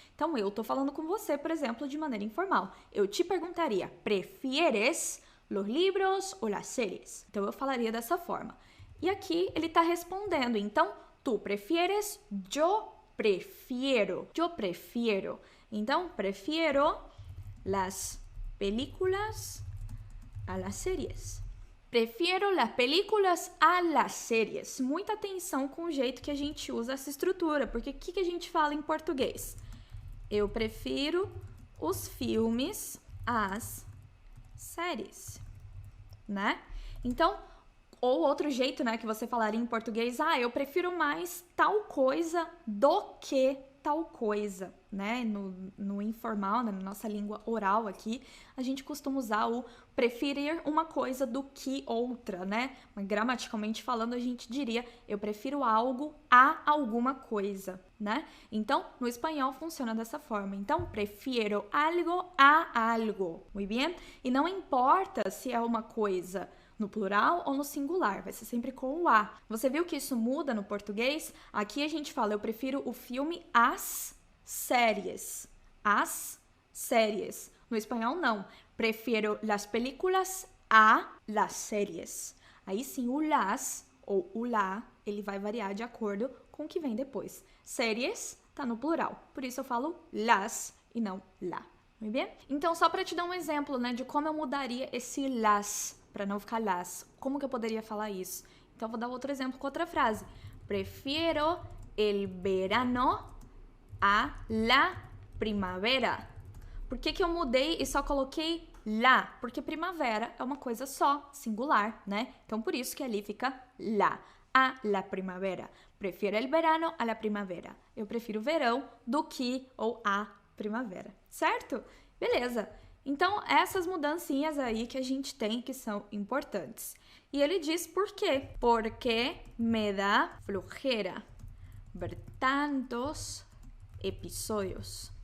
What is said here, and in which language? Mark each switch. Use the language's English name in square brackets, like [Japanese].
[Portuguese] Então, eu tô falando com você, por exemplo, de maneira informal. Eu te perguntaria, [Spanish] prefieres los libros ou las series? [Portuguese] Então, eu falaria dessa forma. E aqui ele está respondendo, então, [Spanish] tu prefieres, yo prefiero. [Portuguese] Então, [Spanish] prefiero las películas a las series. Prefiero las películas a las series. [Portuguese] Muita atenção com o jeito que a gente usa essa estrutura, porque o que a gente fala em português? Eu prefiro os filmes às séries, né? Então, ou outro jeito, né, que você falaria em português, eu prefiro mais tal coisa do que tal coisa, né? No informal, na nossa língua oral aqui, a gente costuma usar o preferir uma coisa do que outra, né? Mas, gramaticalmente falando, a gente diria eu prefiro algo a alguma coisa, né? Então, no espanhol funciona dessa forma. Então, prefiro algo a algo, [Spanish] muy bien? [Portuguese] E não importa se é uma coisa no plural ou no singular, vai ser sempre com o a. Você viu que isso muda no português? Aqui a gente fala, eu prefiro o filme às séries. Às séries. No espanhol, não. [Spanish] Prefiro las películas a las séries. [Portuguese] Aí sim, o las ou o lá, ele vai variar de acordo com o que vem depois. Séries tá no plural, por isso eu falo las e não lá. Muito bem? Então, só para te dar um exemplo, né, de como eu mudaria esse las para não ficar las. Como que eu poderia falar isso? Então, vou dar outro exemplo com outra frase. [Spanish] Prefiero el verano a la primavera. [Portuguese] Por que eu mudei e só coloquei lá? Porque primavera é uma coisa só, singular, né? Então, por isso que ali fica lá. [Spanish] A la primavera. Prefiero el verano a la primavera. [Portuguese] Eu prefiro o verão do que ou a primavera, certo? Beleza. Então, essas mudancinhas aí que a gente tem que são importantes. E ele diz por quê? Porque [Spanish] me dá flojera ver tantos episódios.